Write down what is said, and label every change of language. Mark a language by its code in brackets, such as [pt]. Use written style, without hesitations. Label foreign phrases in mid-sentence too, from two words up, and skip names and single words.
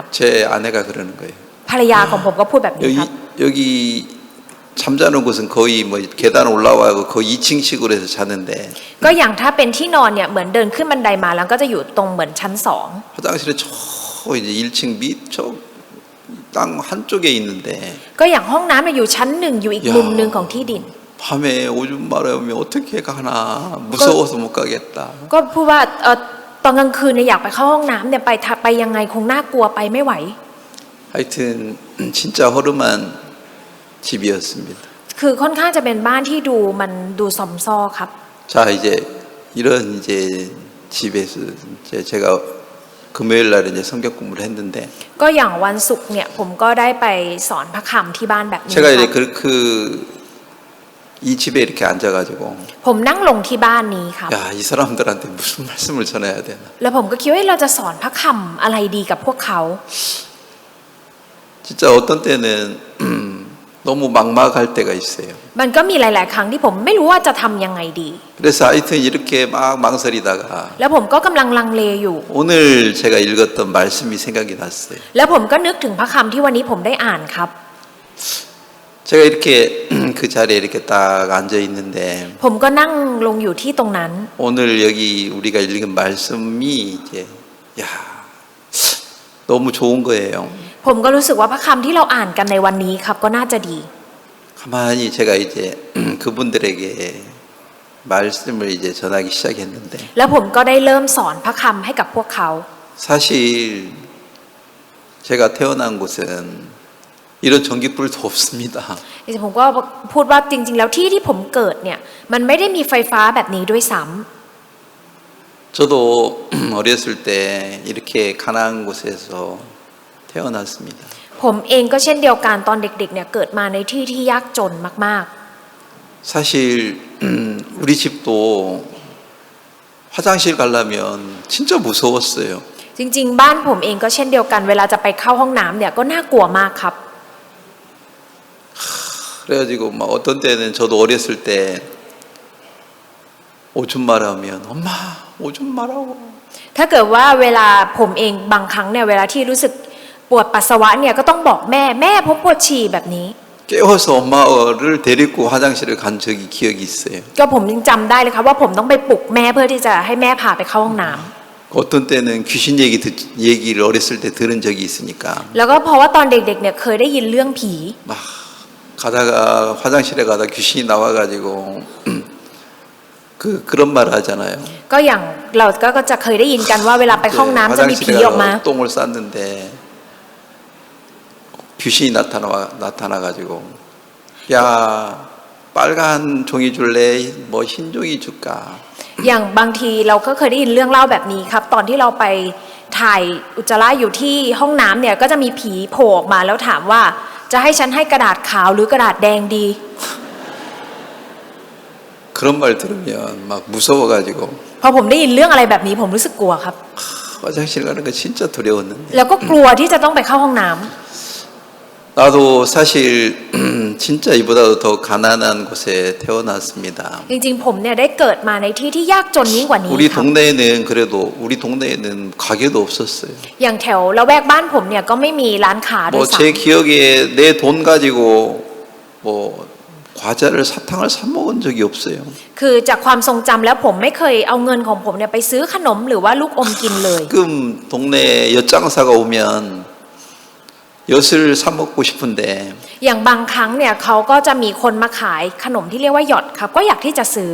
[ko] 제 아내가 그러는 거예요. [th] ภรรยาของผมก็พูดแบบนี้ครับ [ko] 여기 잠자는 곳은 거의 뭐 계단 올라와고 거의 2층씩으로 해서 자는데 [th] ก็อย่างถ้าเป็นที่นอนเนี่ยเหมือนเดินขึ้นบันไดมาแล้วก็จะอยู่ตรงเหมือนชั้นสอง [ko] 화장실은 저 이제 1층 밑쪽 땅 한쪽에 있는데 [th] ก็อย่างห้องน้ำเนี่ยอยู่ชั้นหนึ่งอยู่อีกมุมหนึ่งของที่ดิน [ko] 밤에 오줌 마려우면 어떻게 가나 무서워서 못 가겠다. [th] ก็พูดว่าตอนกลางคืนเนี่ยอยากไปเข้าห้องน้ำเนี่ยไปยังไงคงน่ากลัวไปไม่ไหว [ko] 하여튼 진짜 허름한 집이었습니다. [th] คือค่อนข้างจะเป็นบ้านที่มันดูซอมซ่อครับ [ko] 자 이제 이런 이제 집에서 이제 제가 금요일 날 이제 성경 공부를 했는데 [th] ก็อย่างวันศุกร์เนี่ยผมก็ได้ไปสอนพระคำที่บ้านแบบนี้ [ko] 제가 ค 이제 รับ 이 집에 이렇게 앉아가지고 [th] ผมนั่งลงที่บ้านนี้ครับ [ko] 야 이 사람들한테 무슨 말씀을 전해야 되나 [th] แล้วผมก็คิดว่าเราจะสอนพระคำอะไรดีกับพวกเขา [ko] 진짜 어떤 때는 너무 막막할 때가 있어요. [th] มันก็มีหลาย ๆ ครั้งที่ผมไม่รู้ว่าจะทำยังไงดี [ko] 그래서 하여튼 이렇게 막 망설이다가 [th] แล้วผมก็กำลังลังเลอยู่ [ko] 오늘 제가 읽었던 말씀이 생각이 났어요. [th] แล้วผมก็นึกถึงพระคำที่วันนี้ผมได้อ่านครับ [ko] 제가 이렇게 그 자리에 이렇게 딱 앉아 있는데 [th] ผมก็นั่งลงอยู่ที่ตรงนั้น [ko] 오늘 여기 우리가 읽은 말씀이 이제 야 너무 좋은 거예요. [th] ผมก็รู้สึกว่าพระคำที่เราอ่านกันในวันนี้ครับก็น่าจะดี [ko] 가만히 제가 이제 그분들에게 말씀을 이제 전하기 시작했는데 [th] แล้วผมก็ได้เริ่มสอนพระคำให้กับพวกเขา [ko] 사실 제가 태어난 곳은 이런 전기불도 없습니다. [th] จริงๆผมก็พูดว่าจริง ๆ แล้วที่ผมเกิดเนี่ยมันไม่ได้มีไฟฟ้าแบบนี้ด้วยซ้ำ [ko] 저도 어렸을 때 이렇게 가난한 곳에서 태어났습니다. [th] ผมเองก็เช่นเดียวกันตอนเด็กๆเนี่ยเกิดมาในที่ที่ยากจนมาก [ko] 사실 우리 집도 화장실 가려면 진짜 무서웠어요. [th] ๆ จริง ๆ บ้านผมเองก็เช่นเดียวกันเวลาจะไปเข้าห้องน้ำเนี่ยก็น่ากลัวมากครับ [ko] 그래가지고 막 어떤 때는 저도 어렸을 때 오줌 마려우면 엄마 오줌 마라고 [th] ถ้าเกิดว่าเวลาผมเองบางครั้งเนี่ยเวลาที่รู้สึกปวดปัสสาวะเนี่ยก็ต้องบอกแม่ผมปวดฉี่แบบนี้ [ko] 깨워서 엄마를 데리고 화장실을 간 적이 기억이 있어요. [th] ก็ผมยังจำได้เลยครับว่าผมต้องไปปลุกแม่เพื่อที่จะให้แม่พาไปเข้าห้องน้ำ [ko] 어떤 때는 귀신 얘기를 어렸을 때 들은 적이 있으니까 [th] แล้วก็เพราะว่าตอนเด็กๆเนี่ยเคยได้ยินเรื่องผี [ko] 막 가다가 화장실에 가다 귀신이 나와가지고 그런 말 하잖아요. [th] ก็อย่างเราก็จะเคยได้ยินกันว่าเวลาไปเข้าห้องน้ำจะมีผีออกมา [ko] 똥을 쌌는데 귀신이 나타나가지고 야 빨간 종이 줄래 뭐 흰 종이 줄까 [th] อย่างบางทีเราก็เคยได้ยินเรื่องเล่าแบบนี้ครับ ตอนที่เราไปถ่ายอุจจาระอยู่ที่ห้องน้ำเนี่ยก็จะมีผีโผล่ออกมาแล้วถามว่าจะให้ฉันให้กระดาษขาวหรือกระดาษแดงดี [ko] 그런 말 들으면 막 무서워가지고 [th] พอผมได้ยินเรื่องอะไรแบบนี้ผมรู้สึกกลัวครับ [ko] 화장실 가는 거 진짜 두려웠는데 [th] แล้วก็กลัวที่จะต้องไปเข้าห้องน้ำ [ko] 나도 사실 진짜 이보다도 더 가난한 곳에 태어났습니다. [th] จริงๆผมเนี่ยได้เกิดมาในที่ที่ยากจนยิ่งกว่านี้ [ko] 우리 [th] ครับ [ko] 동네에는 그래도 우리 동네에는 가게도 없었어요. [th] อย่างแถวละแวกบ้านผมเนี่ยก็ไม่มีร้านค้าด้วย [ko] 뭐 ซ้ 제 기억에 내 돈 가지고 뭐 과자를 사탕을 사 먹은 적이 없어요. [th] ำคือจากความทรงจำแล้วผมไม่เคยเอาเงินของผมเนี่ยไปซื้อขนมหรือว่าลูกอมกินเลย [ko] 가끔 동네 엿장사가 오면 엿을 사 먹고 싶은데 [th] อย่างบางครั้งเนี่ยเขาก็จะมีคนมาขายขนมที่เรียกว่าหยอดครับก็อยากที่จะซื้อ